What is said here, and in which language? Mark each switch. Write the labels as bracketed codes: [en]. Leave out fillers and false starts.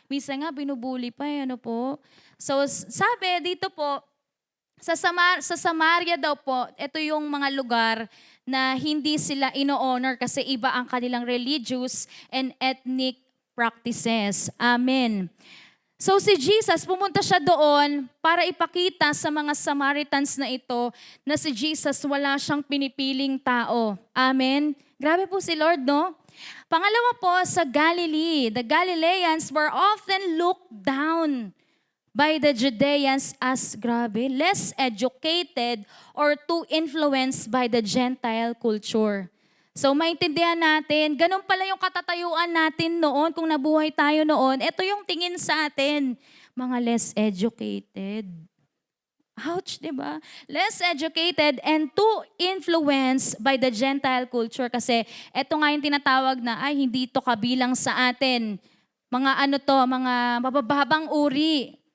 [tl] Minsan nga, binubuli pa, ano po. So, sabi dito po, sa Samaria daw po, ito yung mga lugar na hindi sila ino-honor kasi iba ang kanilang [en] religious and ethnic practices. [tl] Amen. So si Jesus, pumunta siya doon para ipakita sa mga Samaritans na ito na si Jesus wala siyang pinipiling tao. Amen. Grabe po si Lord, no? Pangalawa po, sa [en] Galilee, the Galileans were often looked down by the Judeans as, grabe, less educated or too influenced by the Gentile culture. [tl] So maintindihan natin, ganun pala yung katatayuan natin noon kung nabuhay tayo noon. Ito yung tingin sa atin, mga less educated. Ouch, di ba? [en] Less educated and too influenced by the Gentile culture. [tl] Kasi ito nga yung tinatawag na, ay hindi to kabilang sa atin. Mga ano to, mga mabababang uri.